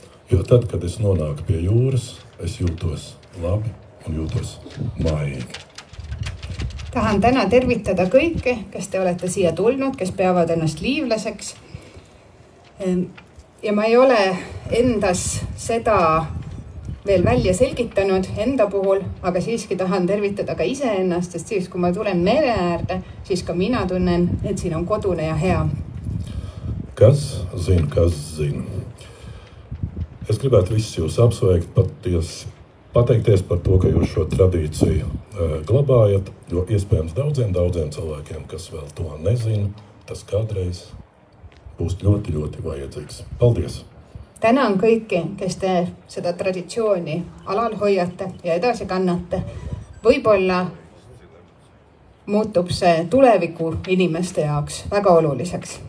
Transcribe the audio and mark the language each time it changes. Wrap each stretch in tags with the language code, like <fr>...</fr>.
<lv>Jo tad, kad es nonāku pie jūras, es jūtos labi un jūtos mājīgi.</lv> <et>Tahan täna tervitada kõike, kes te olete siia tulnud, kes peavad ennast liivlaseks. Ja ma ei ole endas seda veel välja selgitanud enda puhul, aga siiski tahan tervitada ka iseennast, sest siis, kui ma tulen mere äärde, siis ka mina tunnen, et siin on kodune ja hea.</et> <lv>Kas zina. Es gribētu visus jūs apsveikt, pateikties par to, ka jūs šo tradīciju glabājat, jo iespējams daudziem cilvēkiem, kas vēl to nezina, tas kādreiz būs ļoti, ļoti vajadzīgs. Paldies!</lv> <et>Tänan kõiki, kes te seda traditsiooni alal hoiate ja edasi kannate. Võib-olla muutub see tuleviku inimeste jaoks väga oluliseks.</et>